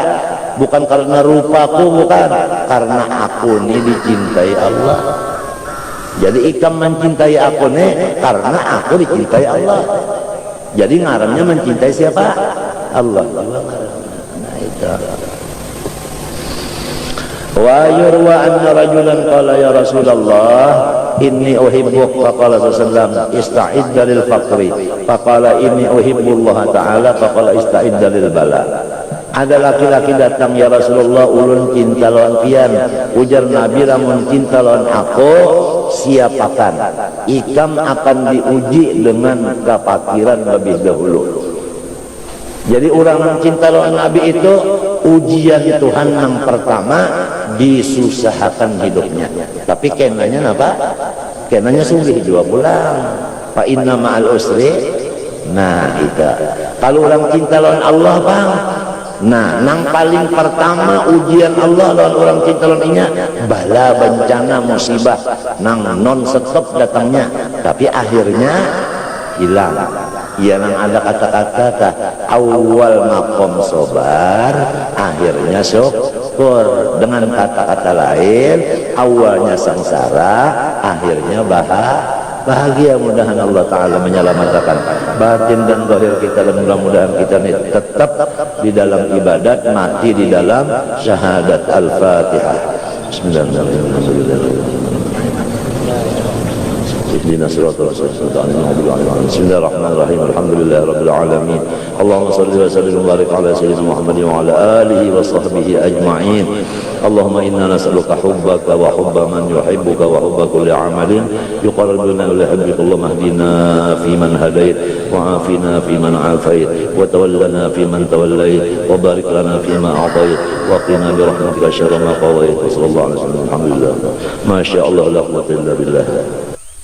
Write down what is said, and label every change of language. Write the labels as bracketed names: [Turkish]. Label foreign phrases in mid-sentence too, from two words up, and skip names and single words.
[Banjar] Bukan karena rupaku, bukan. Karena aku ini dicintai Allah. Jadi ikam mencintai aku nih karena aku dicintai Allah. Jadi ngarannya mencintai siapa? Allah. Nah itu. [Arabic] ويروى أن رجلا قال يا رسول الله إني أحبك فقال صلى الله استعد للفقر فقال إني أحب الله تعالى فقال استعد للبلاء. [Banjar] Ada laki-laki datang [Arabic] يا رسول الله [Banjar] ulun cinta lawan pian, ujar Nabi lamun cinta lawan aku siapakan ikam akan diuji dengan kefakiran lebih dahulu. Jadi orang mencinta lawan Nabi itu ujian Tuhan yang pertama disusahkan hidupnya, tapi kenanya apa? Kenanya sugih juga pulang. [Arabic] فإن مع العسر. [Banjar] Nah itu kalau orang cinta lawan Allah bang, nah nang paling pertama ujian Allah lawan orang cinta lawan inya bala bencana musibah nang non stop datangnya, tapi akhirnya hilang. Ya nang ada kata-kata awal makom sobar, akhirnya syukur. [Indonesian] Dengan kata-kata lain, awalnya sengsara, akhirnya bahagia. Mudahan Allah Ta'ala menyelamatkan batin dan zahir kita, dan mudah-mudahan kita ini tetap di dalam ibadat, mati di dalam syahadat. [Arabic] الفاتحة. بسم الله الرحمن الرحيم بسم الله الرحمن الرحيم. الحمد لله رب العالمين اللهم صل وسلم وبارك على سيدنا محمد وعلى آله وصحبه أجمعين. اللهم إنا نسألك حبك وحب من يحبك وحب كل عمل يقربنا إلى حبك. اللهم اهدنا فيمن هديت وعافنا فيمن عافيت وتولنا فيمن توليت وبارك لنا فيما أعطيت وقنا برحمتك شر ما قضيت. صلى الله عليه وسلم. الحمد لله. ما شاء الله لا قوة إلا بالله.